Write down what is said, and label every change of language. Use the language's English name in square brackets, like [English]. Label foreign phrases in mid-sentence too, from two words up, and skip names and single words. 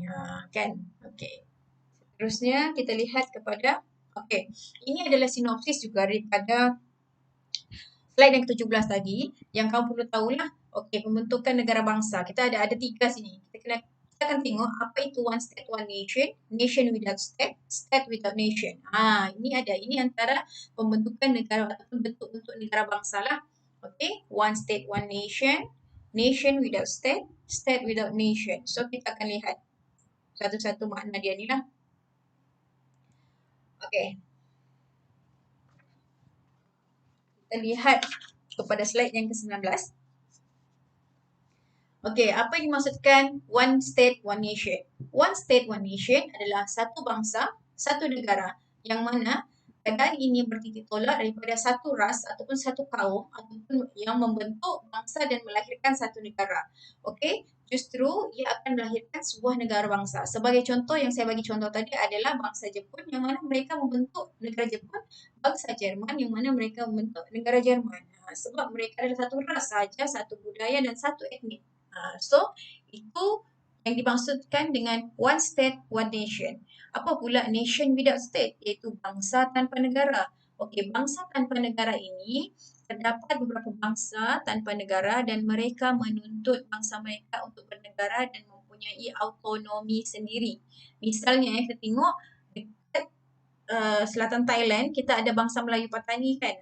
[Malay] Kan? Okey. Seterusnya kita lihat kepada, okey, ini adalah sinopsis juga daripada slide yang ke-17 tadi, yang kamu perlu tahulah, okey, pembentukan negara bangsa. Kita ada 3 sini. Kita akan tengok apa itu [English] one state, one nation, nation without state, state without nation. [Malay] Ini antara pembentukan negara ataupun bentuk-bentuk negara bangsa lah. Okey, [English] one state, one nation, nation without state, state without nation. [Malay] So kita akan lihat satu-satu makna dia ni lah. Okey. Kita lihat kepada slide yang ke-19. Okey, apa yang dimaksudkan [English] one state, one nation? One state, one nation [Malay] adalah satu bangsa, satu negara yang mana keadaan ini bertitik tolak daripada satu ras ataupun satu kaum ataupun yang membentuk bangsa dan melahirkan satu negara. Okey, justru ia akan melahirkan sebuah negara bangsa. Sebagai contoh yang saya bagi contoh tadi adalah bangsa Jepun yang mana mereka membentuk negara Jepun, bangsa Jerman yang mana mereka membentuk negara Jerman. Sebab mereka adalah satu ras sahaja, satu budaya dan satu etnik. So, itu yang dimaksudkan dengan [English] one state, one nation. [Malay] Apa pula [English] nation without state? [Malay] Iaitu bangsa tanpa negara. Okey, bangsa tanpa negara ini terdapat beberapa bangsa tanpa negara dan mereka menuntut bangsa mereka untuk bernegara dan mempunyai autonomi sendiri. Misalnya, kita tengok dekat selatan Thailand, kita ada bangsa Melayu Patani kan.